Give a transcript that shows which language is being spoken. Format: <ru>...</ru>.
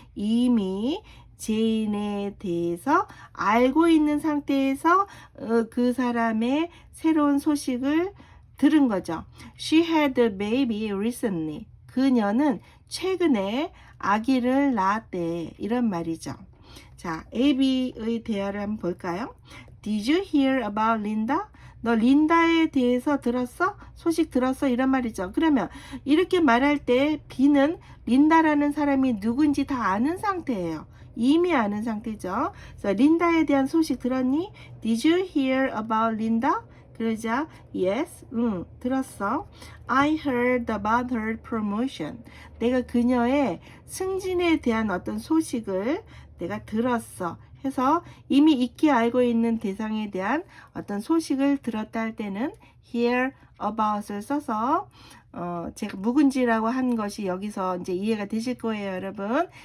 <ko>이미 제인에 대해서 알고 있는 상태에서 그 사람의 새로운 소식을 들은 거죠.</ko> <en>She had a baby recently.</en> <ko>그녀는 최근에 아기를 낳았대, 이런 말이죠. 자, AB의 대화를 한번 볼까요?</ko> <en>Did you hear about Linda?</en> <ko>너 린다에 대해서 들었어? 소식 들었어? 이런 말이죠. 그러면 이렇게 말할 때 B는 린다라는 사람이 누군지 다 아는 상태예요. 이미 아는 상태죠. 그래서 린다에 대한 소식 들었니?</ko> <en>Did you hear about Linda?</en> <ko>그러자 yes, 들었어.</ko> <en>I heard about her promotion.</en> <ko>내가 그녀의 승진에 대한 어떤 소식을 내가 들었어. 해서 이미 익히 알고 있는 대상에 대한 어떤 소식을 들었다 할 때는 hear about을 써서 제가 묵은지라고 한 것이 여기서 이제 이해가 되실 거예요, 여러분.</ko>